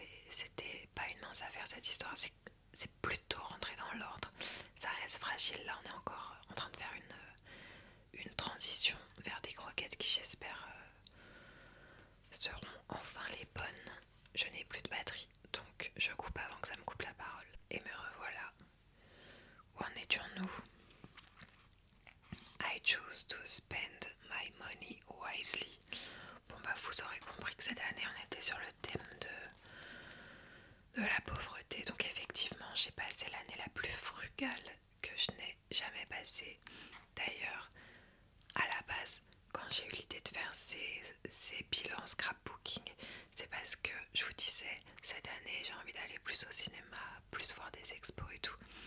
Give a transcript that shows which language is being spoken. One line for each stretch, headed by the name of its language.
French: C'était pas une mince affaire cette histoire. C'est plutôt rentré dans l'ordre. Ça reste fragile. Là, on est encore en train de faire une transition vers des croquettes qui, j'espère, seront enfin les bonnes. Je n'ai plus de batterie, donc je coupe avant que ça me coupe la parole. Et me revoilà. Où en étions-nous?
English: I choose to spend my money wisely.
French: Bon vous aurez compris que cette année on était sur le thème de la pauvreté. Donc effectivement j'ai passé l'année la plus frugale que je n'ai jamais passée. D'ailleurs, à la base, quand j'ai eu l'idée de faire ces bilans scrapbooking, c'est parce que je vous disais, cette année j'ai envie d'aller plus au cinéma, plus voir des expos et tout.